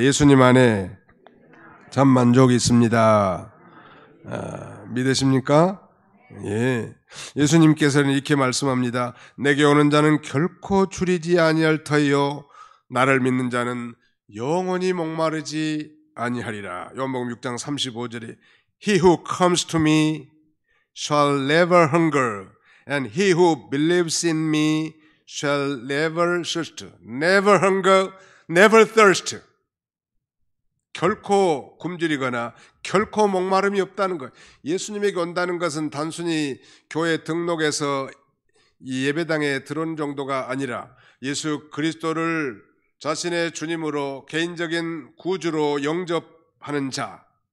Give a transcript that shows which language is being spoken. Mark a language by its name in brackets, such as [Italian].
[Korean] 예수님 안에 참 만족이 있습니다. 믿으십니까? 예. 예수님께서는 이렇게 말씀합니다. 내게 오는 자는 결코 줄이지 아니할 터이요 나를 믿는 자는 영원히 목마르지 아니하리라. 요한복음 6장 35절에 [English] He who comes to me shall never hunger and he who believes in me shall never thirst. Never hunger, never thirst. [Korean] 결코 굶주리거나 결코 목마름이 없다는 것. 예수님에게 온다는 것은 단순히 교회 등록해서 이 예배당에 들어온 정도가 아니라 예수 그리스도를 자신의 주님으로 개인적인 구주로 영접하는 자,